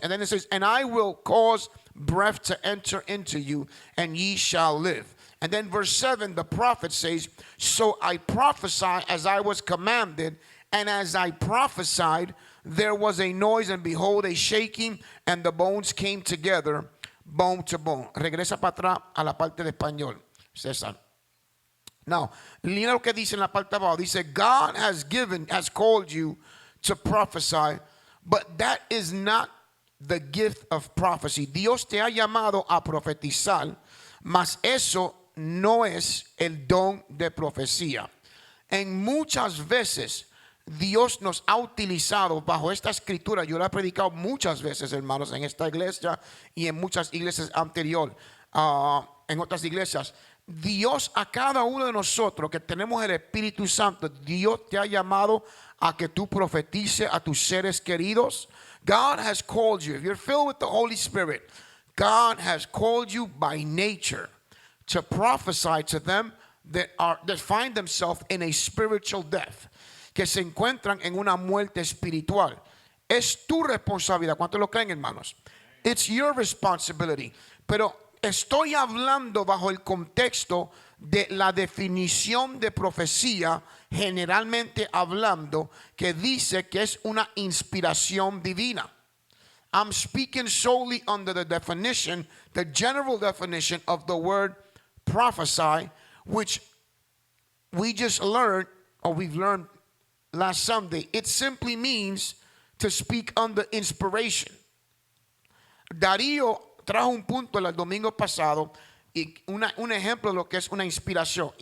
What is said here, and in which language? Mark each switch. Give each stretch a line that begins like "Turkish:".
English: And then it says, and I will cause breath to enter into you, and ye shall live. And then verse 7, the prophet says, so I prophesied as I was commanded, and as I prophesied, there was a noise, and behold, a shaking, and the bones came together, bone to bone.
Spanish: Regresa para atrás a la parte de español, César. Now, mira lo que dice en la parte de abajo.
English: Dice, God has called you to prophesy, but that is not the gift of prophecy.
Spanish: Dios te ha llamado a profetizar, mas eso no es el don de profecía. En muchas veces Dios nos ha utilizado bajo esta escritura. Yo la he predicado muchas veces, hermanos, en esta iglesia y en muchas iglesias anteriores, en otras iglesias. Dios a cada uno de nosotros que tenemos el Espíritu Santo, Dios te ha llamado a que tú profetices a tus seres queridos.
English: God has called you. If you're filled with the Holy Spirit, God has called you by nature to prophesy to them that find themselves in a spiritual death,
Spanish: que se encuentran en una muerte espiritual. Es tu responsabilidad. ¿Cuántos lo creen, hermanos?
English: It's your responsibility.
Spanish: Pero estoy hablando bajo el contexto de la definición de profecía, generalmente hablando, que dice que es una inspiración divina.
English: I'm speaking solely under the definition, the general definition of the word prophesy, which we just learned, or we've learned last Sunday. It simply means to speak under inspiration.
Spanish: Darío trajo un punto el domingo pasado y un ejemplo de lo que es una inspiración.